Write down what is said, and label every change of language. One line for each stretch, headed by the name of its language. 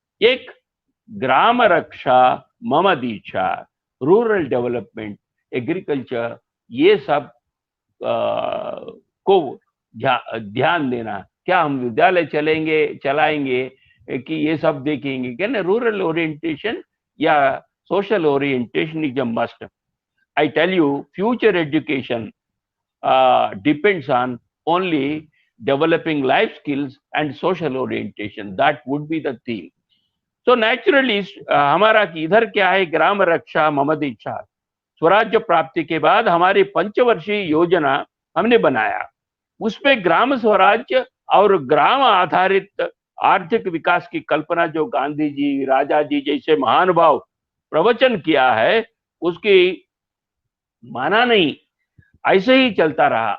Hindi: एक, ग्राम रक्षा मम दीक्षा, rural development, agriculture, ये सब को ध्यान देना। क्या हम विद्यालय चलाएंगे कि ये सब देखेंगे? क्या ना,
English: Rural orientation या social orientation is a must. I tell you, future education depends on only developing life skills and social orientation. That would be the theme. So naturally,
Hindi: हमारा इधर क्या है, ग्राम रक्षा मम दीक्षा। स्वराज्य प्राप्ति के बाद हमारी पंचवर्षीय योजना हमने बनाया, उसपे ग्राम स्वराज्य और ग्राम आधारित आर्थिक विकास की कल्पना जो गांधी जी, राजा जी जैसे महानुभाव प्रवचन किया है, उसकी माना नहीं, ऐसे ही चलता रहा।